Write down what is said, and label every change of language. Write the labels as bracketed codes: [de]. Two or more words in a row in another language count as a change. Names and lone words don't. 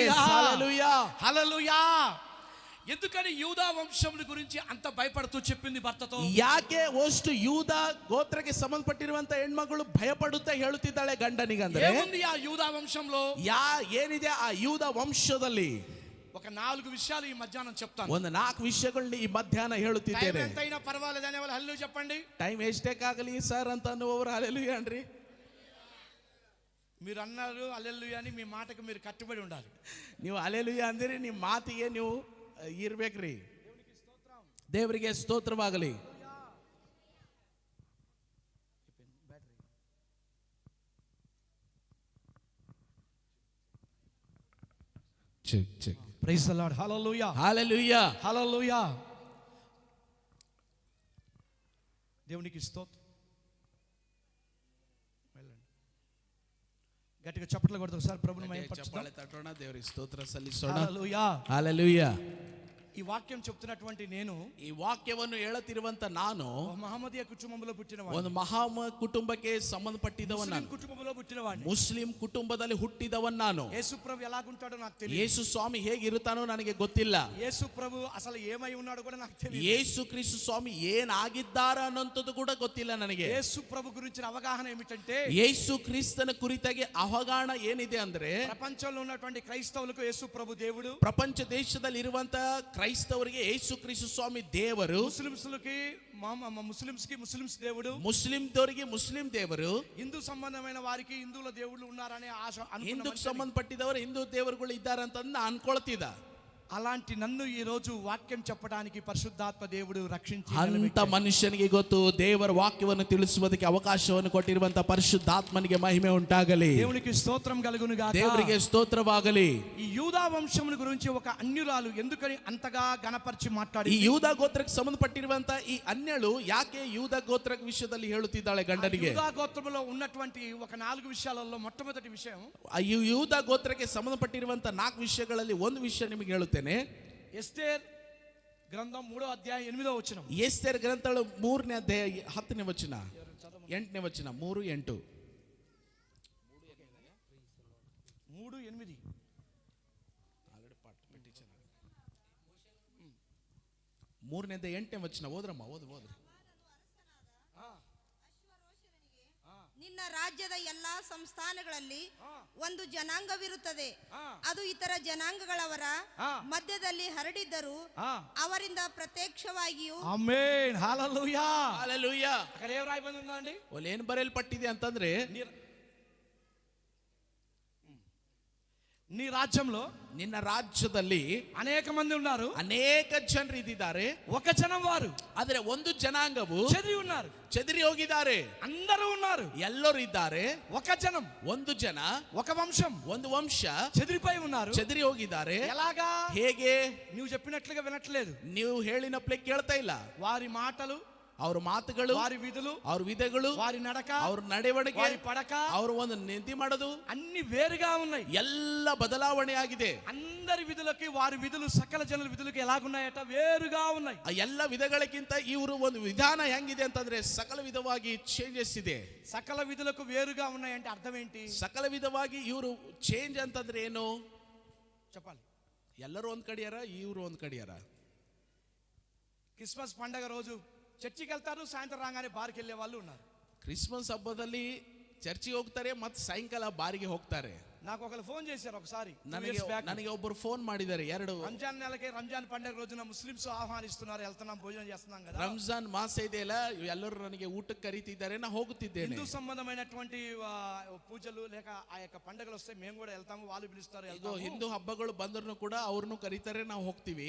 [kn] ಹಲ್ಲೆಲೂಯಾ. [te] హల్లెలూయా. ఎందుకని యూదా వంశముల గురించి అంత భయపడుతూ చెప్పింది భర్తతో? [kn] ಯಾಕೆ ಅಷ್ಟು ಯೂದ ಗೋತ್ರಕ್ಕೆ ಸಂಬಂಧಪಟ್ಟಿರುವಂತ ಹೆಣ್ಮಗಳು ಭಯಪಡುತ್ತಾ ಹೇಳುತ್ತಿದ್ದಾಳೆ ಗಂಡನಿಗಂದ್ರೆ? [te] ఏముంది ఆ యూదా వంశంలో? [kn] ಏನಿದೆ ಆ ಯೂದ ವಂಶದಲ್ಲಿ? [te] ఒక 4 విషయాలు ఈ మధ్యాహ్నం చెప్తాను. [kn] ಒಂದು 4 ವಿಷಯಗಳನ್ನ ಈ ಮಧ್ಯಾಹ್ನ ಹೇಳುತ್ತಿದ್ದೇನೆ. [te] టైం ఎంతైనా పర్వాలేదు అనే వాళ్ళు హల్లెలూయా చెప్పండి. [kn] ಟೈಮ್ ಎಷ್ಟೇಕಾಗಲಿ ಸರ್ ಅಂತ ಅನ್ನುವವರು ಹಲ್ಲೆಲೂಯಾ ಅನ್ರಿ. [te] మీరు అన్నారు హల్లెలూయా అని, మీ మాటకు మీరు కట్టుబడి ఉండాలి. [kn] ನೀವು ಹಲ್ಲೆಲೂಯಾ ಅಂದಿರಿ, ನಿಮ್ಮ ಮಾತಿಗೆ ನೀವು ಇರ್ಬೇಕ್ರಿ. ದೇವರಿಗೆ ಸ್ತೋತ್ರವಾಗಲಿ. [en] check check. Praise the Lord. [te] హల్లెలూయా, హల్లెలూయా, హల్లెలూయా. దేవునికి స్తోత్రం. గట్టిగా చప్పట్లు కొడతాం సార్, ప్రభుని మహిమపరచుదాం. [kn] ಚಪ್ಪಾಳೆ ತಟ್ಟೋಣ, ದೇವರಿಗೆ ಸ್ತೋತ್ರ ಸಲ್ಲಿಸೋಣ. [te] హల్లెలూయా. హల్లెలూయా. ఈ వాక్యం చెప్తున్నటువంటి నేను [kn] ಈ ವಾಕ್ಯವನ್ನು ಹೇಳುತ್ತಿರುವಂತ ನಾನು [te] మహమ్మదీయ కుటుంబంలో పుట్టినవాడిని, [kn] ಒಂದು ಮಹಾ ಕುಟುಂಬಕ್ಕೆ ಸಂಬಂಧಪಟ್ಟಿದವನ್ ನಾನು, [te] కుటుంబంలో పుట్టినవాడిని. [kn] ಮುಸ್ಲಿಂ ಕುಟುಂಬದಲ್ಲಿ ಹುಟ್ಟಿದವನ್ ನಾನು. [te] యేసు ప్రభు ఎలాగుంటాడో నాకు తెలియదు. [kn] ಯೇಸು ಸ್ವಾಮಿ ಹೇಗಿರುತ್ತಾನೋ ನನಗೆ ಗೊತ್ತಿಲ್ಲ. [te] యేసు ప్రభు అసలు ఏమై ఉన్నాడో కూడా నాకు తెలియదు. [kn] ಯೇಸು ಕ್ರಿಸ್ತು ಸ್ವಾಮಿ ಏನಾಗಿದ್ದಾರ ಅನ್ನೋಂಥದ್ದು ಕೂಡ ಗೊತ್ತಿಲ್ಲ ನನಗೆ. [te] యేసు ప్రభు గురించిన అవగాహన ఏమిటంటే, [kn] ಯೇಸು ಕ್ರಿಸ್ತನ ಕುರಿತಾಗಿ ಅವಗಾಹನ ಏನಿದೆ ಅಂದ್ರೆ, [te] ప్రపంచంలో ఉన్నటువంటి క్రైస్తవులకు యేసు ప్రభు దేవుడు, [kn] ಪ್ರಪಂಚ ದೇಶದಲ್ಲಿ ಇರುವಂತ ಕ್ರೈಸ್ತವರಿಗೆ ಯೇಸು ಕ್ರಿಸ್ತು ಸ್ವಾಮಿ ದೇವರು, [te] ముస్లిమ్స్ కి ముస్లిమ్స్ దేవుడు, [kn] ಮುಸ್ಲಿಂದವರಿಗೆ ಮುಸ್ಲಿಂ ದೇವರು, [te] హిందూ సంబంధమైన వారికి హిందువుల దేవుళ్ళు ఉన్నారనే ఆశ [kn] ಹಿಂದೂಕ್ಕೆ ಸಂಬಂಧಪಟ್ಟಿದವರು ಹಿಂದೂ ದೇವರುಗಳು ಇದ್ದಾರೆ ಅಂತ ಅನ್ಕೊಳ್ತಿದ್ದ. [te] అలాంటి నన్ను ఈ రోజు వాక్యం చెప్పడానికి పరిశుద్ధాత్మ దేవుడు రక్షించి [kn] ಅಂತ ಮನುಷ್ಯನಿಗೆ ಗೊತ್ತು, ದೇವರ ವಾಕ್ಯವನ್ನು ತಿಳಿಸುವುದಕ್ಕೆ ಅವಕಾಶವನ್ನು ಕೊಟ್ಟಿರುವಂತ ಪರಿಶುದ್ಧಾತ್ಮನಿಗೆ ಮಹಿಮೆ ಉಂಟಾಗಲಿ. [te] దేవునికి స్తోత్రం కలుగును గాక. [kn] ದೇವರಿಗೆ ಸ್ತೋತ್ರವಾಗಲಿ. [te] ఈ యూదా వంశముల గురించి ఒక అన్యురాలు ఎందుకని అంతగా గణపరిచి మాట్లాడి, [kn] ಈ ಯೂದ ಗೋತ್ರಕ್ಕೆ ಸಂಬಂಧಪಟ್ಟಿರುವಂತ ಈ ಅನ್ಯಳು ಯಾಕೆ ಯೂದ ಗೋತ್ರ ವಿಷಯದಲ್ಲಿ ಹೇಳುತ್ತಿದ್ದಾಳೆ ಗಂಡನಿಗೆ? [te] యూదా గోత్రములో ఉన్నటువంటి ఒక 4 విషయాలలో మొట్టమొదటి విషయం, [kn] ಈ ಯೂದ ಗೋತ್ರಕ್ಕೆ ಸಂಬಂಧಪಟ್ಟಿರುವಂತ 4 ವಿಷಯಗಳಲ್ಲಿ ಒಂದು ವಿಷಯ ನಿಮಗೆ ಹೇಳುತ್ತೇನೆ. [te] ఎస్తేర్ గ్రంథం 3వ అధ్యాయం 8వ వచనం. [kn] ಎಸ್ತೇರ್ ಗ್ರಂಥಗಳು 3ನೇ ಅಧ್ಯಾಯ 10ನೇ ವಚನ 8ನೇ ವಚನ 3:8. 3:8. 3ನೇದ 8ನೇ ವಚನ ಓದ್ರಮ್ಮ, ಓದ್ರಿ. ನಿನ್ನ ರಾಜ್ಯದ ಎಲ್ಲಾ ಸಂಸ್ಥಾನಗಳಲ್ಲಿ ಒಂದು ಜನಾಂಗವಿರುತ್ತದೆ, ಅದು ಇತರ ಜನಾಂಗಗಳವರ ಮಧ್ಯದಲ್ಲಿ ಹರಡಿದ್ದರೂ ಅವರಿಂದ ಪ್ರತ್ಯಕ್ಷವಾಗಿಯೂ. ಆಮೆನ್, ಹಲ್ಲೆಲೂಯಾ, ಹಲ್ಲೆಲೂಯಾ. [te] అక్కడ ఏం రాయబడిందండి? [kn] ಅಲ್ಲಿ ಏನ್ ಬರೆಯಲ್ಪಟ್ಟಿದೆ ಅಂತಂದ್ರೆ, [te] నీ రాజ్యంలో [kn] ನಿನ್ನ ರಾಜ್ಯದಲ್ಲಿ [te] అనేక మంది ఉన్నారు, [kn] ಅನೇಕ ಜನರು ಇದ್ದಾರೆ, [te] ఒక జనం వారు [kn] ಆದ್ರೆ ಒಂದು ಜನಾಂಗವು [te] చెదిరి ఉన్నారు, [kn] ಚದರಿ ಹೋಗಿದ್ದಾರೆ. [te] అందరూ ఉన్నారు, [kn] ಎಲ್ಲರೂ ಇದ್ದಾರೆ, [te] ఒక జనం, [kn] ಒಂದು ಜನ, [te] ఒక వంశం [kn] ಒಂದು ವಂಶ [te] చెదిరిపోయి ఉన్నారు. [kn] ಚದರಿ ಹೋಗಿದ್ದಾರೆ. [te] ఎలాగా? [kn] ಹೇಗೆ? [te] నువ్వు చెప్పినట్లుగా వినట్లేదు. [kn] ನೀವು ಹೇಳಿನಪ್ಲೆ ಕೇಳ್ತಾ ಇಲ್ಲ. [te] వారి మాటలు, [kn] ಅವ್ರ ಮಾತುಗಳು, [te] వారి విధులు, [kn] ಅವ್ರ ವಿಧಗಳು, [te] వారి నడక, [kn] ಅವ್ರ ನಡೆವಳಿಕೆ, [te] వారి పడక, [kn] ಅವ್ರ ಒಂದು ನಿಂತಿ ಮಾಡೋದು [te] అన్ని వేరుగా ఉన్నాయి. [kn] ಎಲ್ಲ ಬದಲಾವಣೆ ಆಗಿದೆ. [te] అందరి విధులకి వారి విధులు సకల జనుల విధులకి ఎలాగున్నాయట? వేరుగా ఉన్నాయి. [kn] ಆ ಎಲ್ಲ ವಿಧಗಳಕ್ಕಿಂತ ಇವರು ಒಂದು ವಿಧಾನ ಹೆಂಗಿದೆ ಅಂತಂದ್ರೆ ಸಕಲ ವಿಧವಾಗಿ ಚೇಂಜಸ್ ಇದೆ. [te] సకల విధులకు వేరుగా ఉన్నాయంటే అర్థం ఏంటి? [kn] ಸಕಲ ವಿಧವಾಗಿ ಇವರು ಚೇಂಜ್ ಅಂತಂದ್ರೆ ಏನು [te] చెప్పాలి. [kn] ಎಲ್ಲರೂ ಒಂದ್ ಕಡೆಯಾರ, ಇವರು ಒಂದ್ ಕಡೆಯಾರ. [te] క్రిస్మస్ పండగ రోజు చర్చికి వెళ్తారు, సాయంత్రం రాగానే బార్కి వెళ్ళే వాళ్ళు ఉన్నారు. [kn] ಕ್ರಿಸ್ಮಸ್ ಹಬ್ಬದಲ್ಲಿ ಚರ್ಚಿಗೆ ಹೋಗ್ತಾರೆ ಮತ್ತು ಸಾಯಂಕಾಲ ಬಾರಿಗೆ ಹೋಗ್ತಾರೆ. [te] నాకు ఒకరు ఫోన్ చేశారు ఒకసారి, [kn] ನನಗೆ ಒಬ್ಬರು ಫೋನ್ ಮಾಡಿದ್ದಾರೆ. [te] రంజాన్ నెలకి రంజాన్ పండగ రోజున ముస్లిమ్స్ ఆహ్వానిస్తున్నారు, వెళ్తున్నాం, భోజనం చేస్తున్నాం కదా. [kn] ರಂಜಾನ್ ಮಾಸ ಇದೆಯಲ್ಲ, ಎಲ್ಲರೂ ನನಗೆ ಊಟಕ್ಕೆ ಕರೀತಿದ್ದಾರೆ, ನಾ ಹೋಗುತ್ತಿದ್ದೇನೆ. [te] హిందూ సంబంధమైనటువంటి పూజలు లేక ఆ యొక్క పండుగలు వస్తే మేము కూడా వెళ్తాము, వాళ్ళు పిలుస్తారు, [kn] ಇದು ಹಿಂದೂ ಹಬ್ಬಗಳು ಬಂದ್ರು ಕೂಡ ಅವ್ರನ್ನು ಕರೀತಾರೆ, ನಾವು ಹೋಗ್ತೀವಿ.